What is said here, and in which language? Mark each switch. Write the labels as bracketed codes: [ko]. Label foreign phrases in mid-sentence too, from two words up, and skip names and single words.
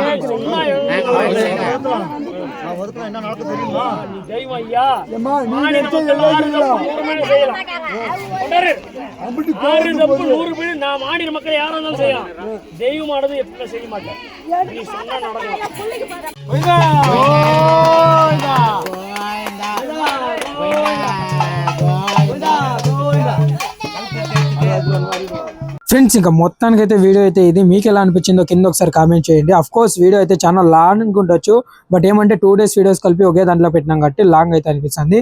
[ta] சொன்னா என்ன நடக்கும் தெரியுமா? நீ தெய்வம் ஐயா. மாநில மக்கள் 6 தப்பு 100 பேர் நான் மாநில மக்கள் யாரா இருந்தாலும் செய்யலாம். தெய்வமானது எப்பவுமே செய்ய மாட்டேன். நீ சொன்னா நடக்கும். [te] ఫ్రెండ్స్ ఇంకా మొత్తానికి అయితే వీడియో అయితే ఇది మీకు ఎలా అనిపించిందో కింద ఒకసారి కామెంట్ చేయండి. [en] of course [te] వీడియో అయితే చాలా లాంగ్ ఉండొచ్చు, బట్ ఏమంటే 2 days వీడియోస్ కలిపి ఒకే దాంట్లో పెట్టినాం కాబట్టి లాంగ్ అయితే అనిపిస్తుంది.